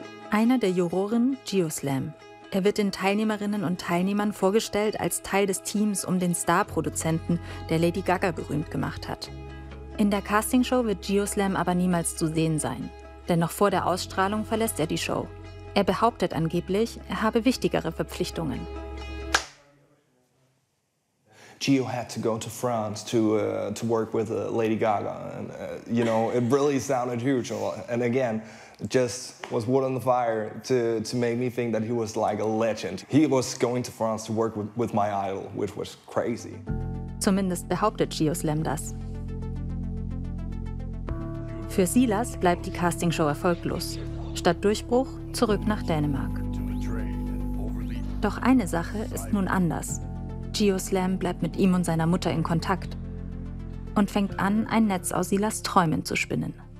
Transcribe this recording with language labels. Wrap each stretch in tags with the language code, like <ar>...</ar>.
<de>Einer der Juroren, Geoslam. Er wird den Teilnehmerinnen und Teilnehmern vorgestellt als Teil des Teams um den Star-Produzenten, der Lady Gaga berühmt gemacht hat. In der Castingshow wird Geoslam aber niemals zu sehen sein. Denn noch vor der Ausstrahlung verlässt er die Show. Er behauptet angeblich, er habe wichtigere Verpflichtungen.</de> <en>Gio had to go to France to work with Lady Gaga, and you know, it really sounded huge. And again, it just was wood on the fire to make me think that he was like a legend. He was going to France to work with my idol, which was crazy.</en> <de>Zumindest behauptet Geoslam das. Für Silas bleibt die Castingshow erfolglos. Statt Durchbruch zurück nach Dänemark. Doch eine Sache ist nun anders. Geoslam bleibt mit ihm und seiner Mutter in Kontakt und fängt an, ein Netz aus Silas Träumen zu spinnen.</de>